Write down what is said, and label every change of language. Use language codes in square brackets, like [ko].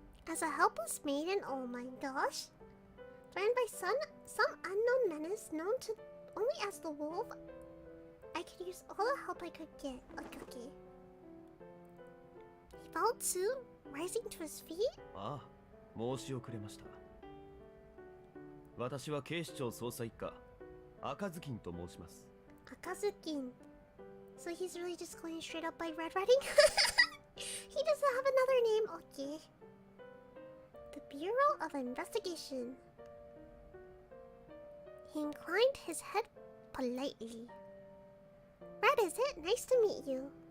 [en] As a helpless maiden, oh my gosh. Threatened by some unknown menace known to only as the wolf, I could use all the help I could get. Okay. He followed suit, rising to his feet. [ja] ああ、申し遅れました。私は警視庁捜査一課赤ずきんと申します。 Akazukin. [en] So he's really just going straight up by Red Riding? He doesn't have another name. Okay. The Bureau of Investigation. He inclined his head politely. Red, is it? Nice to meet you.